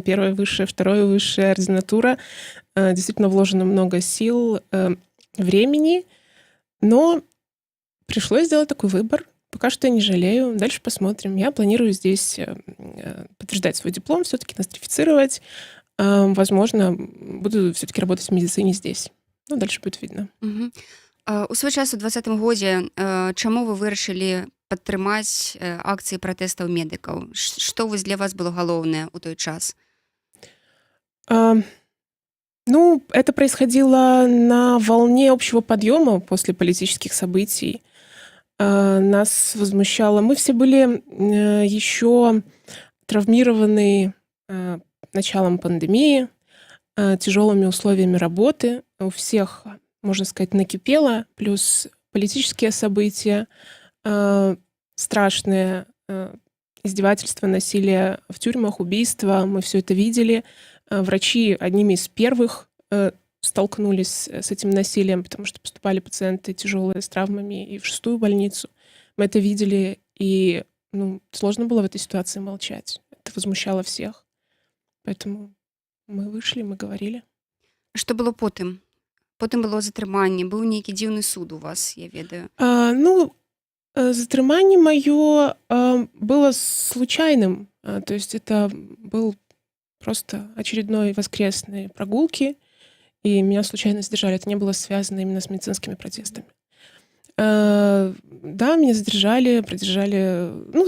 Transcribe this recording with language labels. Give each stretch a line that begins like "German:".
Russian: Первое высшее, второе высшее, ординатура. Действительно вложено много сил, времени. Но пришлось сделать такой выбор. Пока что я не жалею. Дальше посмотрим. Я планирую здесь подтверждать свой диплом, все-таки нострифицировать. Возможно, буду все-таки работать в медицине здесь. Ну, дальше будет видно. Угу.
Belarusian: У свой час у 2020 годзе чаму вы вырашылі падтрымаць акцыі пратэстаў медыкаў? Што для вас было галоўнае ў той час?
Russian: Это происходило на волне общего подъема после политических событий. Нас возмущало. Мы все были еще травмированы началом пандемии, тяжелыми условиями работы. У всех, можно сказать, накипело. Плюс политические события, страшные издевательства, насилие в тюрьмах, убийства. Мы все это видели. Врачи одними из первых столкнулись с этим насилием, потому что поступали пациенты тяжелые с травмами и в 6-ю больницу. Мы это видели, и сложно было в этой ситуации молчать. Это возмущало всех. Поэтому мы вышли, мы говорили. Что
Belarusian: было потым? Потым было затрыманне, быў нейкі дзіўны суд у вас, я ведаю. Затрыманне маё
Russian: было случайным. То есть это был просто очередной воскресной прогулки, и меня случайно задержали. Это не было связано именно с медицинскими протестами. Да, меня задержали, продержали.